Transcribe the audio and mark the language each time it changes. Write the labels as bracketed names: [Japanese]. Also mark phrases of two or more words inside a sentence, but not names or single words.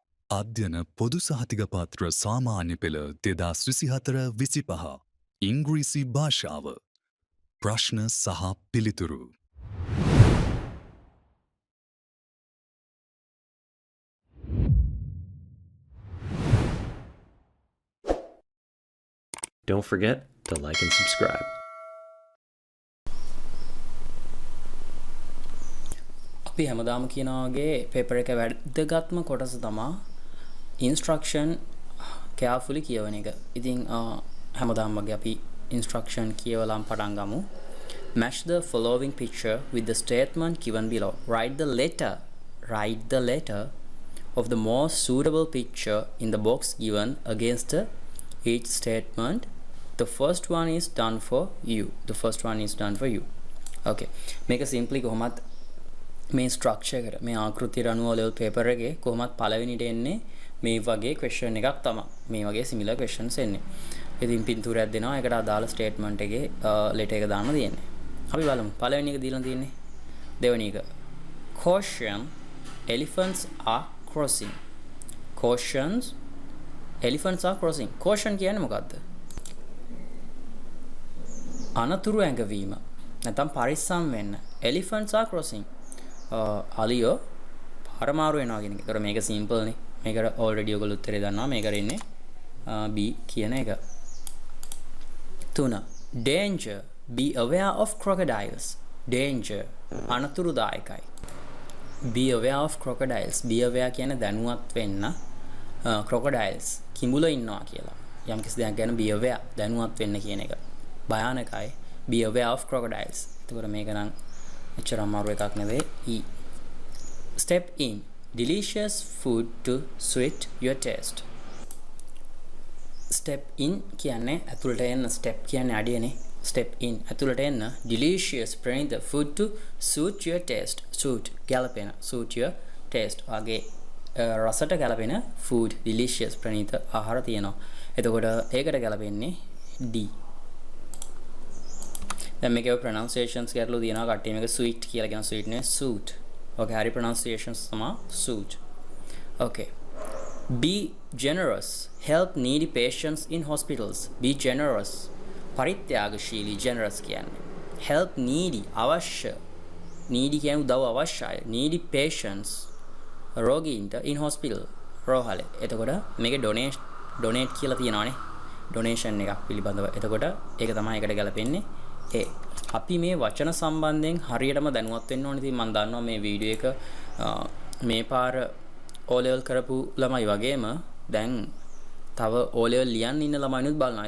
[Sinhala] අධ්‍යන පොදු සහතික පත්‍ර සාමාන්‍ය පෙළ 2024-25 ඉංග්‍රීසි භාෂාව ප්‍රශ්න සහ පිළිතුරු. [English] Don't forget to like and subscribe. [Sinhala] අපි හැමදාම කියනවාගේ පේපර් එක වැදගත්ම කොටස තමයි [English] instruction carefully [Sinhala] කියවන එක. ඉතින් හැමදාම වගේ අපි instruction කියවලාම පටන් ගමු. [English] Match the following picture with the statement given below. Write the letter of the most suitable picture in the box given against each statement. The first one is done for you. Okay. Make a simply [Sinhala] කොහොමත් මේ ස්ට්‍රක්චර් එක මේ ආකෘතිය අනුව [English] level paper [Sinhala] එකේ කොහොමත් පළවෙනිට එන්නේ මේ වගේ ක්වෙස්චන් එකක් තමයි. මේ වගේ [English] similar questions [Sinhala] එන්නේ. ඉතින් පින්තූරයක් දෙනවා. ඒකට අදාළ ස්ටේට්මන්ට් එකේ ලෙටර් එක දාන්න තියෙන්නේ. අපි බලමු. පළවෙනි එක දීලා තියෙන්නේ. දෙවෙනි එක. [English] Caution, elephants are crossing. Elephants are crossing. [Sinhala] Caution කියන්නේ මොකද්ද? අනතුරු ඇඟවීම. නැත්නම් පරිස්සම් වෙන්න. [English] Elephants are crossing. [Sinhala] අලියෝ පාරමාරු වෙනවා කියන එක. ඒතර මේක සිම්පල් නේ. මේකට ඔල්රෙඩි ඔයගොල්ලෝ උත්තරේ දන්නවා. මේකට ඉන්නේ B කියන එක. 3. [English] Danger. Be aware of crocodiles. Danger. අනතුරුදායකයි. Be aware of crocodiles. Be aware [Sinhala] කියන්නේ දැනුවත් වෙන්න. Crocodiles. කිඹුල ඉන්නවා කියලා. යම් කිසි දෙයක් ගැන [English] be aware [Sinhala] දැනුවත් වෙන්න කියන එක. භයානකයි. [English] Be aware of crocodiles. [Sinhala] එතකොට මේක නම් එච්චර අමාරු එකක් නෙවෙයි. [English] E. Step in. Delicious food to suit your taste. Step in [Sinhala] කියන්නේ ඇතුළට එන්න. [English] Step [Sinhala] කියන්නේ අඩියනේ. [English] Step in [Sinhala] ඇතුළට එන්න. [English] Delicious ප්‍රණීත food to suit your taste. Suit ගැලපෙන. Suit your taste. [Sinhala] වගේ රසට ගැලපෙන [English] food delicious [Sinhala] ප්‍රණීත ආහාර තියෙනවා. එතකොට ඒකට ගැලපෙන්නේ D. දැන් මේකේ pronunciations ගැටලු තියෙනවා. කට්ටිය මේක sweet කියලා කියන sweet නේ suit. Okay, හරි pronunciations තමයි suit. [English] Okay. Be generous. Help needy patients in hospitals. Be generous. [Sinhala] පරිත්‍යාගශීලී generous කියන්නේ. [English] Help needy [Sinhala] අවශ්‍ය. Needy කියන්නේ උදව් අවශ්‍යයි. [English] Needy patients රෝගීන්ට in hospital රෝහලේ. [Sinhala] එතකොට මේකේ donate කියලා තියෙනවානේ. donation එකක් පිළිබඳව. එතකොට ඒක තමයි ඒකට ගැලපෙන්නේ. අපි මේ වචන සම්බන්ධයෙන් හරියටම දැනුවත් වෙන්න ඕනේ. ඉතින් මම දන්නවා මේ වීඩියෝ එක මේ පාර [English] O level [Sinhala] කරපු ළමයි වගේම දැන් තව [English] O level [Sinhala] ලියන්න ඉන්න ළමයිනුත් බලනවා.